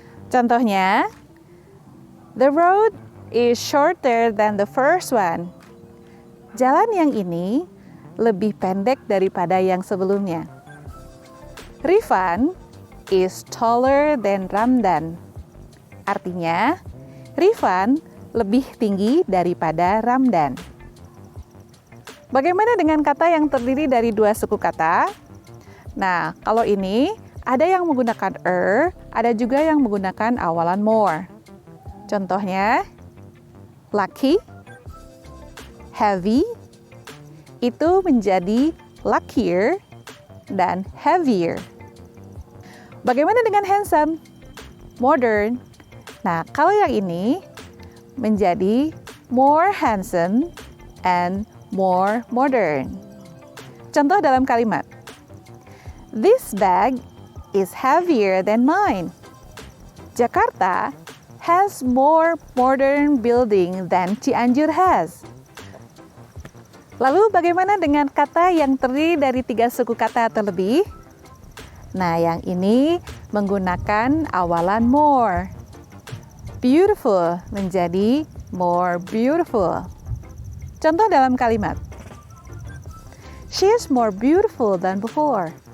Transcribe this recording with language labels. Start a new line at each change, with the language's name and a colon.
Indonesian: Contohnya,
English: the road is shorter than the first one.
Indonesian: Jalan yang ini lebih pendek daripada yang sebelumnya.
English: Rifan is taller than Ramdan.
Indonesian: Artinya, Rifan lebih tinggi daripada Ramdan. Bagaimana dengan kata yang terdiri dari dua suku kata? Nah, kalau ini ada yang menggunakan ada juga yang menggunakan awalan more. Contohnya, lucky, heavy, itu menjadi luckier dan heavier. Bagaimana dengan handsome, modern? Nah, kalau yang ini menjadi
English: more handsome and more modern.
Indonesian: Contoh dalam kalimat,
English: this bag is heavier than mine. Jakarta has more modern building than Cianjur has.
Indonesian: Lalu bagaimana dengan kata yang terdiri dari 3 suku kata atau lebih? Nah, yang ini menggunakan awalan more. Beautiful menjadi more beautiful. Contoh dalam kalimat,
English: she is more beautiful than before.